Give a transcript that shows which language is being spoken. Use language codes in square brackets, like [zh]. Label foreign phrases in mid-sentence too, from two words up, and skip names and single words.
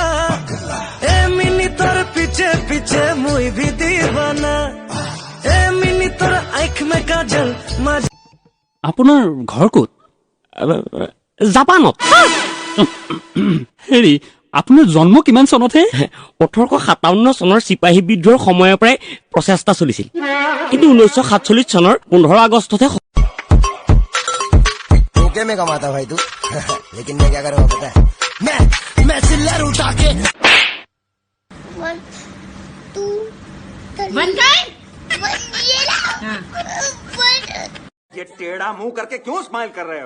[sck] ए मिनी तोर पीछे पीछे मुई भी दीवाना, ए मिनी तोर आँख में काजल। [as] আপোনাৰ ঘৰ ক'ত? জাপানত। হেৰি, আপোনাৰ জন্ম কিমান চনতহে? 1857 চনৰ চিপাহী বিদ্ৰোহৰ সময়ৰ পৰাই প্ৰচেষ্টা চলিছিল, কিন্তু 1947 চনৰ 15 আগষ্টতহে। [hi] ओके में कमाता भाई तू, लेकिन मैं क्या करूँगा पता है? मैं चिल्लर उठा के 1 2 ये टेढ़ा मुंह करके क्यों स्माइल कर रहे हो?